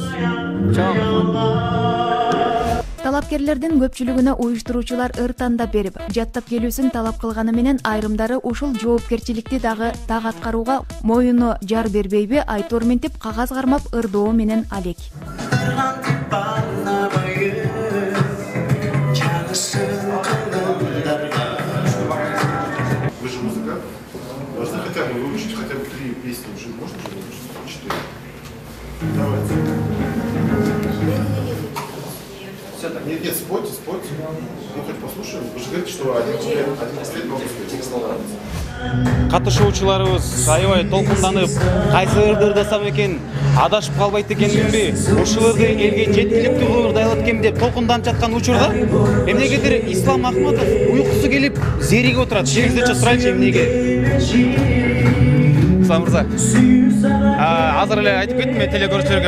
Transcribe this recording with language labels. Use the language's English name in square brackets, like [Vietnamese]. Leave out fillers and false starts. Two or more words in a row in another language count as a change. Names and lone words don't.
[Kyrgyz] Чоң. Талапкерлердин көпчүлүгүнө уюштуруучулар ыр тандап берип, жаттап келүүсүн талап кылганы менен айрымдары ушул жоопкерчиликти дагы так аткарууга моюну жар бербейби айтор ментип кагаз кармап ырдоо менен алек. [Russian] Вы же музыкант, должны хотя бы выучить хотя бы 3 песни уже, можно же выучить? 4. Давайте. Нет, спойте. Ну, хоть послушаем. Вы же говорите, что один след много спеть. [Kyrgyz] Катышуучуларыбыз аябай толкунданып, кайсы ырды ырдасам экен, адашып калбайт экенминби, ушул ырды элге жеткиликтүү кылып ырдайлап экен деп толкунданып жаткан учурда эмнегедир Ислам Ахматов уйкусу келип зериге отурат. Сиздерче сурайлычы эмнеге? Ислам мырза, азыр эле айтып кеттим телекөрүүчүлөргө.